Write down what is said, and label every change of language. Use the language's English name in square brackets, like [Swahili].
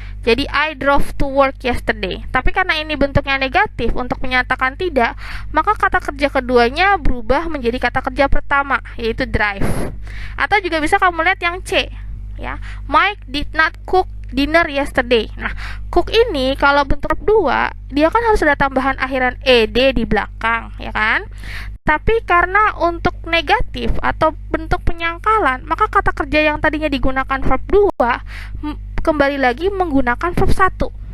[English] Jadi I drove to work yesterday. [Indonesian] Tapi karena ini bentuknya negatif untuk menyatakan tidak, maka kata kerja keduanya berubah menjadi kata kerja pertama, yaitu drive. Atau juga bisa kamu lihat yang C ya. [English] Mike did not cook dinner yesterday. [Indonesian] Nah, cook ini kalau bentuk 2, dia kan harus ada tambahan akhiran ed di belakang, ya kan? Tapi karena untuk negatif atau bentuk penyangkalan, maka kata kerja yang tadinya digunakan verb 2 kembali lagi menggunakan verb 1.